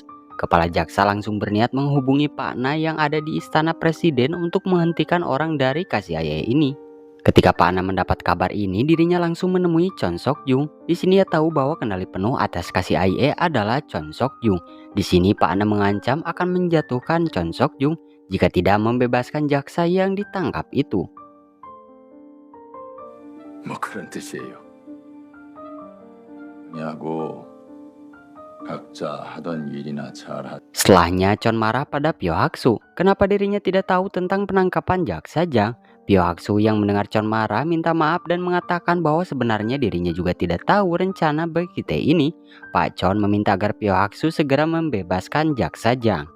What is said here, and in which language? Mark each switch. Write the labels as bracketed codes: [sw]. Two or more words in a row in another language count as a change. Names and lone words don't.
[id] Kepala jaksa langsung berniat menghubungi Pak Na yang ada di istana presiden untuk menghentikan orang dari KCIA ini. Ketika Pak Na mendapat kabar ini, dirinya langsung menemui Chon Sok Jung. Di sini ia tahu bahwa kendali penuh atas KCIA adalah Chon Sok Jung. Di sini Pak Na mengancam akan menjatuhkan Chon Sok Jung jika tidak membebaskan jaksa yang ditangkap itu. [ko] 뭐 그런 뜻이에요. 야고 각자 하던 일이나 잘 하. [id] Setelahnya Chon marah pada Pyo Hak-soo. Kenapa dirinya tidak tahu tentang penangkapan Jaksa Jang? Pyo Hak-soo yang mendengar Chon marah minta maaf dan mengatakan bahwa sebenarnya dirinya juga tidak tahu rencana Becky T ini. Pak Chon meminta agar Pyo Hak-soo segera membebaskan Jaksa Jang.